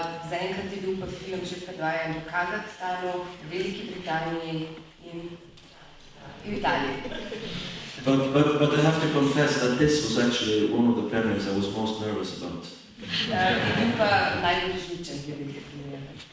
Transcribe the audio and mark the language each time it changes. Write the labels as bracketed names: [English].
[Slovenian] Zaenkrat je bil pa film že predvajan v Kazahstanu, Veliki Britaniji in v Italiji. [English] But I have to confess that this was actually one of the premieres I was most nervous about. [Slovenian] Je bil pa najbolj živčen glede te premiere.